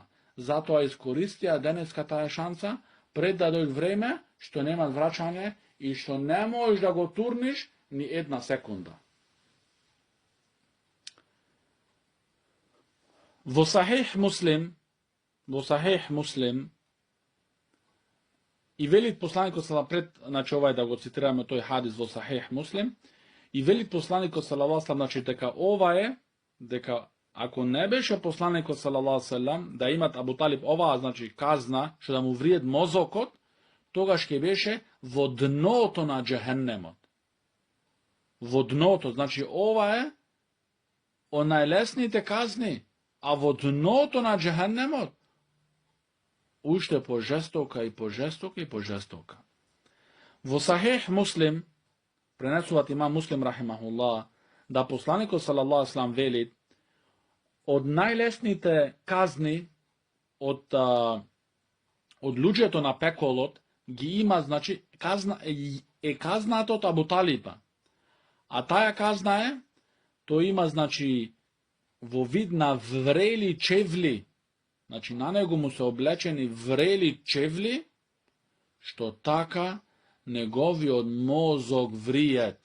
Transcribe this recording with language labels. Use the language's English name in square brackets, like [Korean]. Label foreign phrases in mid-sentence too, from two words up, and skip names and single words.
[Macedonian] Затоа искористија денеска таа шанса, пред да дојде време што нема враќање и што не можеш да го турниш ни една секунда. Во Сахих Муслим, и велит посланикот [Arabic] صلى الله عليه وسلم, [Macedonian] значи овај да го цитираме тој хадис во Сахих Муслим, и велит посланикот [Arabic] صلى الله عليه وسلم, [Macedonian] значи дека ова е, дека ако не беше посланикот [Arabic] صلى الله عليه وسلم [Macedonian] да имат Абу Талиб оваа, значи казна, што да му вриед мозокот, тогаш ќе беше во дното на џехеннемот. Во дното, значи ова е о најлесните казни, а во дното на џехеннемот уште пожестока и пожестока и пожестока. Во Сахих Муслим, пренесуват имам Муслим рахимахуллах, да посланикот [Arabic] صلى الله عليه وسلم [Macedonian] вели, од најлесните казни од луѓето на пеколот ги има, значи, казна е казната од Абу Талиба. А таа казна е, тој има, значи, во вид на врели чевли, значи на него му се облечени врели чевли, што така неговиот мозок вриет.